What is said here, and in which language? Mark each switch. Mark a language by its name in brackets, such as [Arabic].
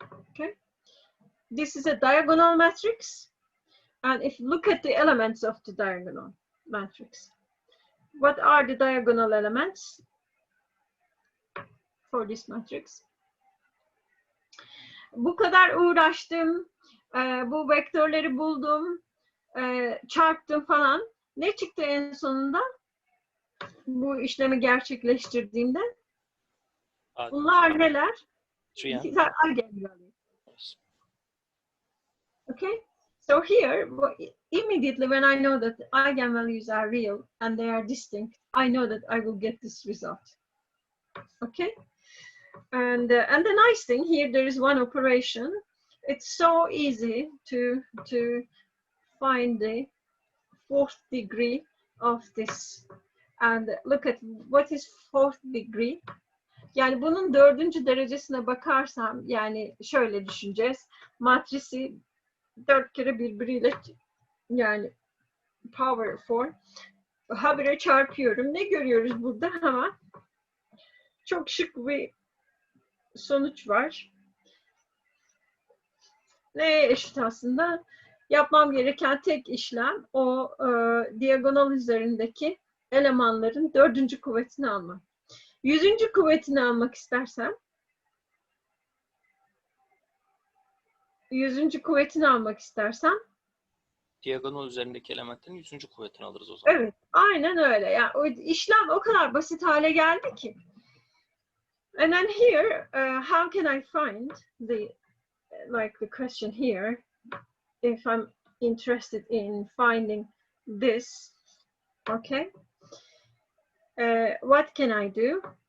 [English] Okay, this is a diagonal matrix. And if you look at the elements of the diagonal matrix, what are the diagonal elements for this matrix? [Turkish] Bu kadar uğraştım, bu vektörleri buldum, çarptım falan. Ne çıktı en sonunda? Bu işlemi gerçekleştirdiğimde. Bunlar neler? [English] These are eigenvalues. Okay, so here, immediately when I know that eigenvalues are real and they are distinct, I know that I will get this result. Okay, and the nice thing here, there is one operation. It's so easy to find the fourth degree of this. And look at what is fourth degree. [Turkish] Yani bunun 4. derecesine bakarsam, yani şöyle düşüneceğiz. Matrisi 4 kere birbiriyle yani power 4 habire çarpıyorum. Ne görüyoruz burada? Hemen çok şık bir sonuç var. Neye eşit aslında? Yapmam gereken tek işlem o diagonal üzerindeki elemanların 4. kuvvetini almak. 100. kuvvetini almak istersem 100. kuvvetini almak istersem Diagonal üzerindeki elementlerin 100. kuvvetini alırız o zaman. evet, aynen öyle. Yani o işlem o kadar basit hale geldi ki. [English] And then here, how can I find the question here, if I'm interested in finding this, okay? What can I do?